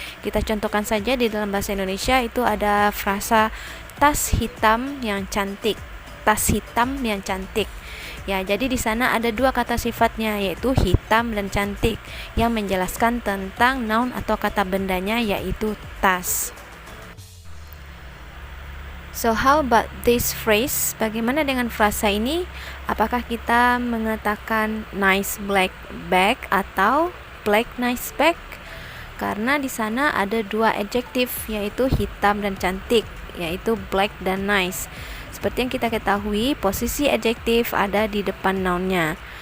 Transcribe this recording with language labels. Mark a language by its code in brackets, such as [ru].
[id] Kita contohkan saja di dalam bahasa Indonesia itu ada frasa tas hitam yang cantik. Tas hitam yang cantik. Ya, jadi di sana ada dua kata sifatnya, yaitu hitam dan cantik, yang menjelaskan tentang noun atau kata bendanya, yaitu tas. [en] So how about this phrase? [id] Bagaimana dengan frasa ini? Apakah kita mengatakan [en] nice black bag [id] atau [en] black nice bag? [id] Karena di sana ada dua adjektif, yaitu hitam dan cantik, yaitu black dan nice. Seperti yang kita ketahui, posisi adjektif ada di depan nounnya.